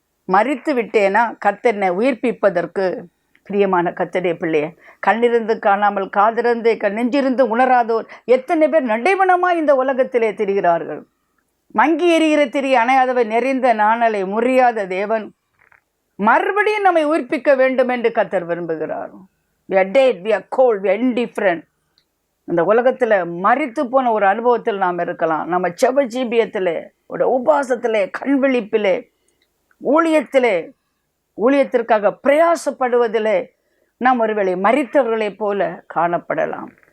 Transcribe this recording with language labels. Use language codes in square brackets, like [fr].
[ta] மரித்து விட்டேனா கர்த்தர் என்னை உயிர்ப்பிப்பதற்கு? பிரியமான கர்த்தருடைய பிள்ளையே, கண்ணிருந்து காணாமல், காதிருந்து நெஞ்சிருந்து உணராதோர் எத்தனை பேர் நடைபணமாய் இந்த உலகத்திலே திரிகிறார்கள். மங்கி எரிகிற திரி அணையாதவை நிறைந்த நாணலை முறியாத தேவன் மறுபடியும் நம்மை உயிர்ப்பிக்க வேண்டும் என்று கர்த்தர் விரும்புகிறார். [en] We are dead, we are cold, we are indifferent. [ta] இந்த உலகத்தில் மரித்து போன ஒரு அனுபவத்தில் நாம் இருக்கலாம். நம்ம செப ஜீபியத்திலே, ஒரு உபாசத்திலே, கண்விழிப்பிலே, ஊழியத்திலே, ஊழியத்திற்காக பிரயாசப்படுவதிலே நாம் ஒருவேளை மரித்தவர்களைப் போல காணப்படலாம்.